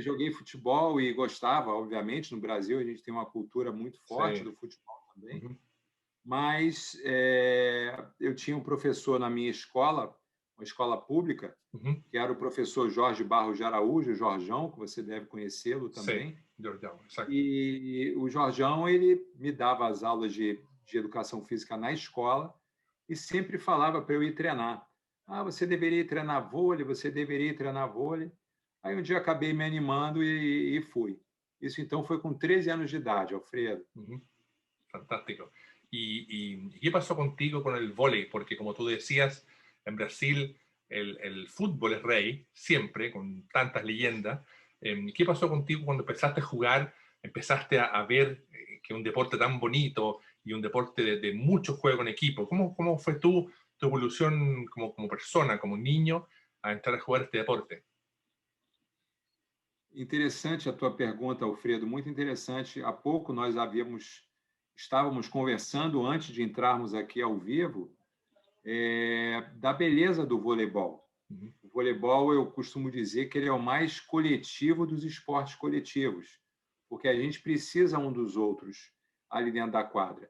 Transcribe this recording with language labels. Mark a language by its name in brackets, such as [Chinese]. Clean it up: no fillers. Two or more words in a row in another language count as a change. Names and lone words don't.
[Portuguese] Joguei futebol e gostava, obviamente. No Brasil, a gente tem uma cultura muito forte [Spanish] sí. [Portuguese] do futebol também. Ujú. Mas eu tinha um professor na minha escola, uma escola pública, Ujú. que era o professor Jorge Barros de Araújo, o Jorjão, que você deve conhecê-lo [Spanish] Sí, [Portuguese] também. [Spanish] Georgiano, exacto. [Portuguese] E o Jorjão, ele me dava as aulas de educação física na escola e sempre falava para eu ir treinar. Ah, você deveria ir treinar vôlei, você deveria ir treinar vôlei. Aí um dia acabei me animando e fui. Isso então foi com 13 anos de idade, [Spanish] Alfredo. Ujú. Fantástico. ¿Y qué pasó contigo con el vóley? Porque como tú decías, en Brasil el fútbol es rey, siempre, con tantas leyendas. ¿Qué pasó contigo cuando empezaste a jugar, empezaste a ver que un deporte tan bonito y un deporte de mucho juego en equipo? ¿Cómo fue tu evolución como persona, como niño, a entrar a jugar este deporte? [Portuguese] Interessante a tua pergunta, Alfredo, muito interessante. Há pouco nós estávamos conversando antes de entrarmos aqui ao vivo da beleza do voleibol. Ujú. O voleibol, eu costumo dizer que ele é o mais coletivo dos esportes coletivos, porque a gente precisa um dos outros ali dentro da quadra.